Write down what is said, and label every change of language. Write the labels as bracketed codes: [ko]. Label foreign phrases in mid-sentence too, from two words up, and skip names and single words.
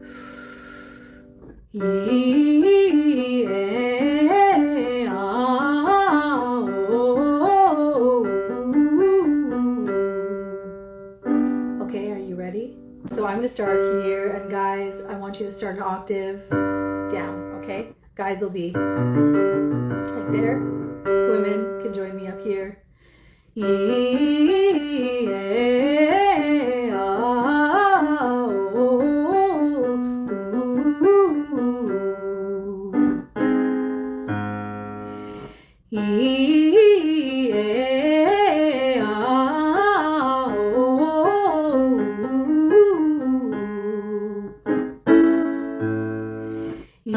[en] E, A, O, U. Okay, are you ready? So I'm going to start here, and guys, I want you to start an octave down, okay? Guys will be like there. Women can join me up here. E, A, O, U. E, A, O, U.